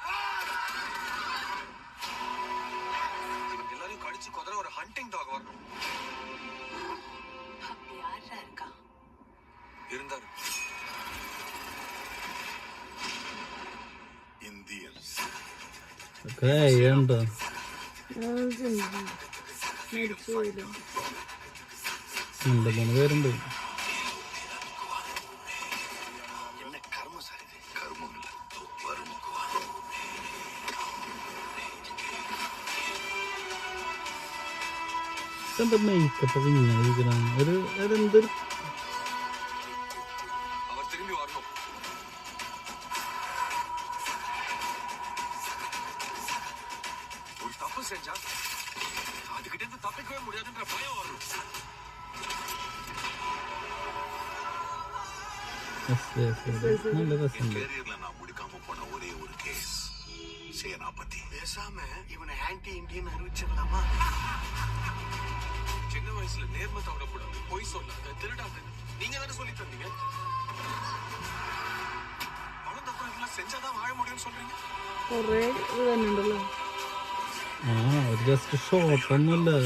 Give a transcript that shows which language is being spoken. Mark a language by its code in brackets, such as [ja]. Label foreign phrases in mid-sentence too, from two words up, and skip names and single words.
[ta] இவங்க எல்லாரையும் கடிச்சு கொதற ஒரு [en] hunting dog [ta] வரணும். அப்படி யாரா இருக்கா? இருந்தாரு. இந்தியன்ஸ். [ml] ഓക്കേ, എന്താ പേരുണ്ട്. [ta] என்ன கர்மம் சார் இது? கர்மம் இல்ல, வரும். [ml] എന്താ മേക്കപ്പ് ഒക്കെ ഇങ്ങനെ ഇരിക്കണം? അതെന്തൊരു [ta] அவர் திரும்பி வரணும். ஒரு தப்பு செஞ்சா அதுகிட்ட இருந்து தப்பிக்கவே முடியாதுன்ற பயம் வரணும். [ml] നല്ല രസമുണ്ട്. [ta] கேரியர்ல நான் முடிக்காம போன ஒரே ஒரு கேஸ் சேனாபதி. பேசாம இவனை [en] anti Indian [ta] அறிவிச்சிடலாமா? சின்ன வயசுல நேர்மை தவறக்கூடாது, பொய் சொல்லாத, திருடாத, நீங்க தானே சொல்லி தந்தீங்க. அவன் தப்பு இதெல்லாம் செஞ்சாதான் வாழ முடியும்னு சொல்றீங்க. [ml] കൊറേ ഇത് തന്നെ ഉണ്ടല്ലോ. ഒരു [en] just shot [ml] ഒന്നുമില്ല.